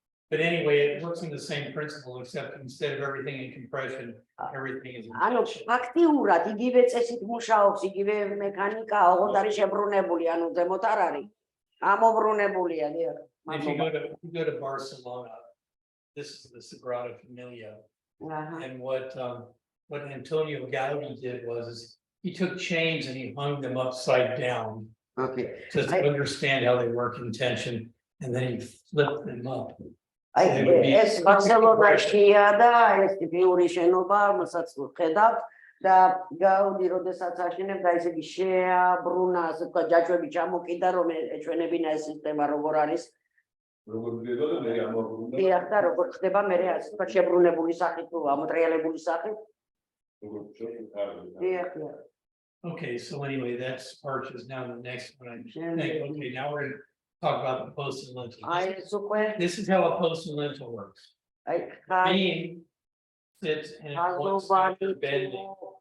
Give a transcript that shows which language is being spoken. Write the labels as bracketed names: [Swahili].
[English] But anyway, it works in the same principle, except instead of everything in compression, everything is in tension. [Georgian] Აქტიურად იგივე წესით მუშაობს, იგივე მექანიკა, ოღონდ არის შებრუნებული, ანუ ზემოთ არ არის. ამობრუნებულია, დიახ. [English] If you go to Barcelona, this is the Sagrada Familia. And what what Antonio Gaudi did was he took chains and he hung them upside down. Okay. To understand how they work in tension, and then he flipped them up. [Georgian] ეს ბარსელონაშია და ეს ტიპიური შენობა, მასაც ვხედავთ და გაუდი როდესაც აშენებდა, ესე იგი შეაბრუნა, ასე ვთქვათ, ჯაჭვები ჩამოკიდა, რომ ეჩვენებინა ეს სისტემა როგორ არის. როგორ ხდება და მე ამობრუნდა. დიახ, და როგორ ხდება მე ასე ვთქვათ, შებრუნებული სახით თუ ამოტრიალებული სახით. დიახ. [English] Okay, so anyway, that's part is now the next one. I think, okay, now we're going to talk about the post and lintel. This is how a post and lintel works. Beam sits and it looks like they're bending.